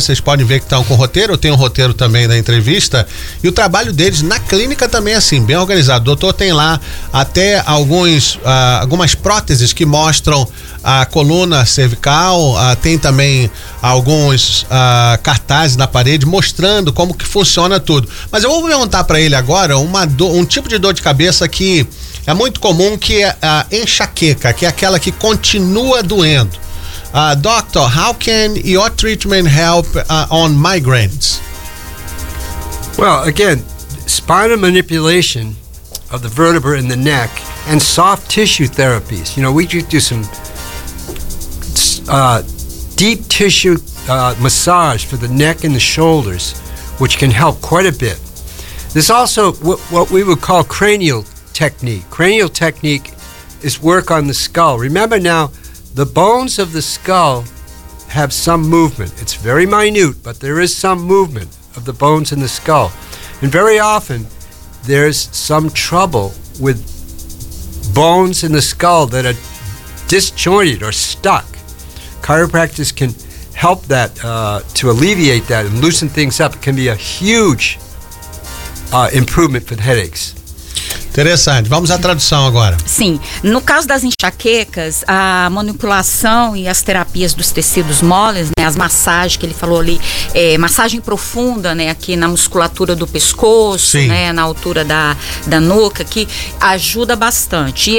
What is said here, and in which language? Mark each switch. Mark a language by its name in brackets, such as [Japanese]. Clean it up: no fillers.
[Portuguese] Vocês podem ver que estão com roteiro, eu tenho um roteiro também da entrevista, e o trabalho deles na clínica também é assim, bem organizado. O doutor tem lá até algumas próteses que mostram a coluna cervical, tem também alguns cartazes na parede mostrando como que funciona tudo. Mas eu vou perguntar pra ele agora um tipo de dor de cabeça que é muito comum, que é a enxaqueca, que é aquela que continua doendo. [English] Doctor, how can your treatment help on migraines? Well, again, spinal manipulation of the vertebra in the neck and soft tissue therapies. You know, we just do some deep tissue massage for the neck and the shoulders, which can help quite a bit. There's also what we would call cranial technique. Cranial technique is work on the skull. Remember now, the bones of the skull have some movement. It's very minute, but there is some movement of the bones in the skull. And very often, there's some trouble with bones in the skull that are disjointed or stuck. Chiropractors can help that to alleviate that and loosen things up. It can be a huge improvement for the headaches. [Portuguese] Interessante. Vamos à tradução agora. Sim. No caso das enxaquecas, a manipulação e as terapias dos tecidos moles, né, as massagens que ele falou ali, massagem profunda, né, aqui na musculatura do pescoço, né, na altura da nuca, que ajuda bastante.